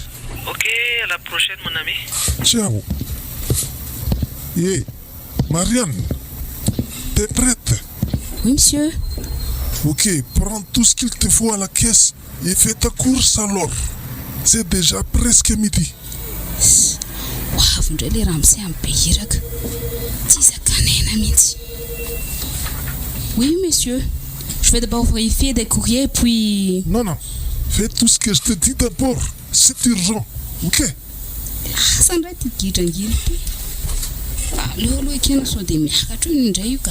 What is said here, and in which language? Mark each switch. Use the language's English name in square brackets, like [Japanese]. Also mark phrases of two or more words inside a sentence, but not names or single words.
[French] Ok, à la prochaine mon ami. Ciao. Marianne, t'es prête? Oui, monsieur. Ok, prends tout ce qu'il te faut à la caisse et fais ta course alors. C'est déjà presque midi. [Malagasy] Hoavy indray le raha misy amin'ny be hiraka. Tsy zakanaina mihitsy. [French] Oui, monsieur. Je vais d'abord vérifier des courriers, puis... Non. Fais tout ce que je te dis d'abord. C'est urgent. Ok? [Malagasy] Lasa indray ty gidrangily ty. Aleo aloha ekena sao dia miakatra io indray io ka.